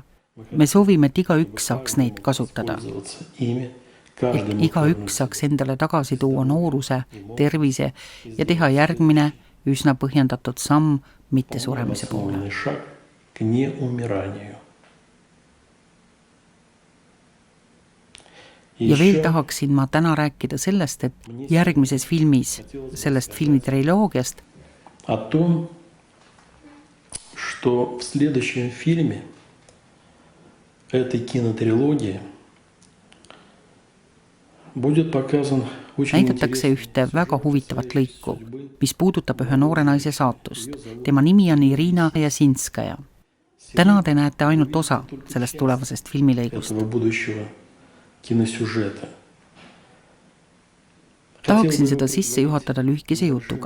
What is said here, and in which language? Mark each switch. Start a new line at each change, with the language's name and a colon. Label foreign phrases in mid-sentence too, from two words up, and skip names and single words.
Estonian: Me soovime, et igaüks saaks neid kasutada. Ehk igaüks saaks endale tagasi tuua nooruse, tervise ja teha järgmine üsna põhjendatud samm mitte suremise poole. Ja veel tahaksin ma täna rääkida sellest, et järgmises filmis, sellest filmitriloogiast,
Russian: о том, что в следующем фильме этой кинотрилогии будет показан очень
Estonian: näidatakse ühte väga huvitavat lõiku, mis puudutab ühe noore naise saatust. Tema nimi on Irina Jasinskaja. Täna te näete ainult osa sellest tulevasest filmilõigust. Tahaksin seda sisse juhatada lühikese jutuga.